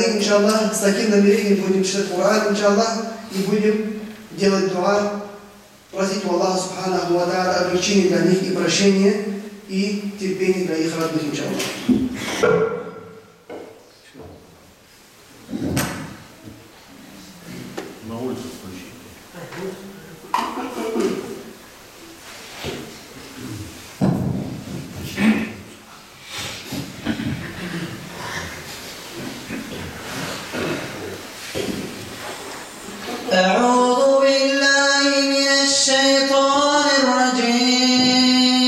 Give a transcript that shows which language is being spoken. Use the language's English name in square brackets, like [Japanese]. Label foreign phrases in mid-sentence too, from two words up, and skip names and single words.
[Russian] Иншаллах, с таким намерением будем читать Коран, иншаллах, и будем делать дуа, просить у Аллаха [Arabic] سبحانه وتعالى [Russian] облегчения для них и прощения, и терпения для их родных, иншаллах. На улицу включи. [Arabic] أعوذ بالله من الشيطان الرجيم.